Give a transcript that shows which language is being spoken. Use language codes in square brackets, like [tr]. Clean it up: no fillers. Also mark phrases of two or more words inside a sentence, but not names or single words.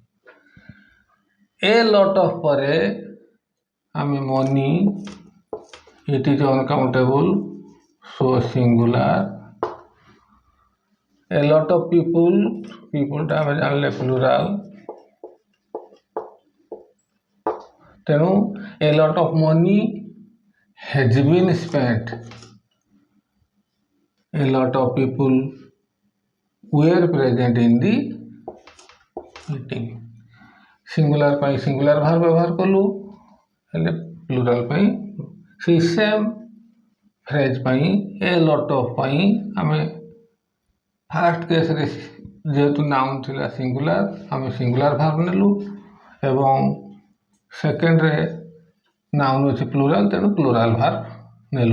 [en] a lot of [or] ପରେ ଆମେ [en] money, it is uncountable, so singular. a lot of peopleଟା [or] ଆମେ ଜାଣିଲେ [en] ପ୍ଲୁରାଲ୍, ତେଣୁ a lot of money has been spent। A lot of people were present in the meeting। [or] ସିଙ୍ଗୁଲାର ପାଇଁ [en] singular verb [or] ବ୍ୟବହାର କଲୁ, ହେଲେ ପ୍ଲୁରାଲ୍ ପାଇଁ ସେଇ [en] same phrase [or] ପାଇଁ [en] a lot of [or] ପାଇଁ ଆମେ [en] first caseରେ [or] ଯେହେତୁ ନାଉନ୍ ଥିଲା ସିଙ୍ଗୁଲାର, ଆମେ [en] singular verb [or] ନେଲୁ ଏବଂ ସେକେଣ୍ଡରେ ନାଉନ୍ ଅଛି ପ୍ଲୁରାଲ୍, ତେଣୁ [en] plural verb [or] ନେଲୁ।